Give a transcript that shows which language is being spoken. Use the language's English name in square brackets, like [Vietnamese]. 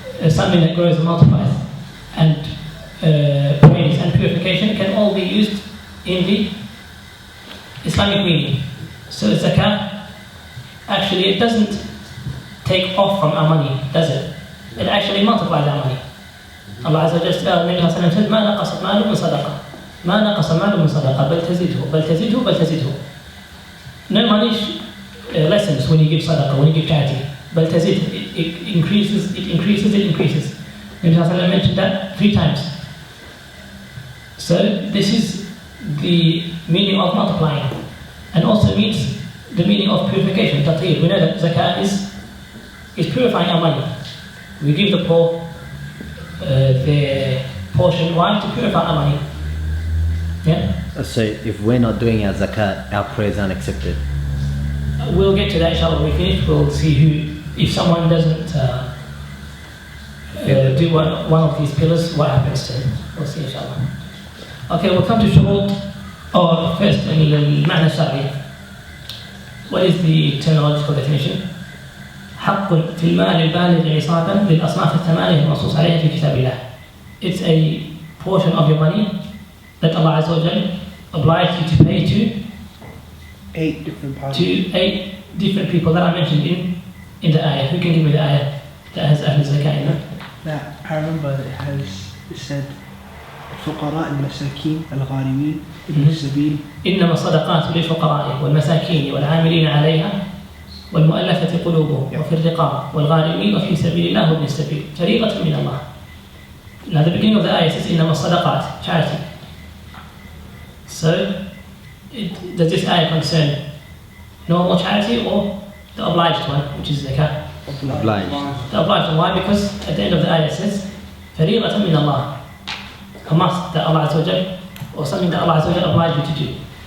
[English] something that grows and multiplies, and praise and purification can all be used in the Islamic meaning. So zakah, actually it doesn't take off from our money, does it? It actually multiplies our money. [Arabic] Allah Azza wa Jalla said, ما نقص مال من صدقة ما نقص مال من صدقة بل تزيده بل تزيده بل تزيده. [English] No money lessens when you give sadaqah, when you give charity. [Arabic] بل تزيد, [English] it increases, it increases, it increases. Nabi Sallallahu Alaihi Wasallam mentioned that 3 times. So this is the meaning of multiplying, and also means the meaning of purification, tathir. We know that zakah is purifying our money. We give the poor their portion. Why? To purify our money. Yeah? So if we're not doing our zakat, our prayers aren't accepted. We'll get to that inshallah when we finish. We'll see who, if someone doesn't do one of these pillars, what happens to him. We'll see inshallah. Okay, we'll come to shurut, or first, [Arabic] المعنى الشرعي. [English] What is the terminological definition? [Arabic] حق في المال البالغ نصابا للأصناف الثمانية المنصوص عليها في كتاب الله. [English] It's a portion of your money that Allah Azza wa Jalla obliged you to pay to 8 different parts. to 8 different people that are mentioned in the ayah. Who can give me the ayah that has Ahl Zakah in it? Now, I remember that it said [Arabic] الفقراء المساكين الغارمين ابن السبيل. إنما الصدقات للفقراء والمساكين والعاملين عليها والمؤلفة قلوبهم وفي الرقاب والغارمين وفي سبيل الله وابن السبيل فريضة من الله. [English] Now the beginning of the ayah says [Arabic] إنما الصدقات, [English] charity. So does this ayah concern normal charity or the obliged one, which is zakah? Obliged. The obliged one. Why? Because at the end of the ayah it says [Arabic] فريضة من الله, [English] a must that Allah Azza wa Jalla, or something that Allah Azza wa Jalla obliged you to do.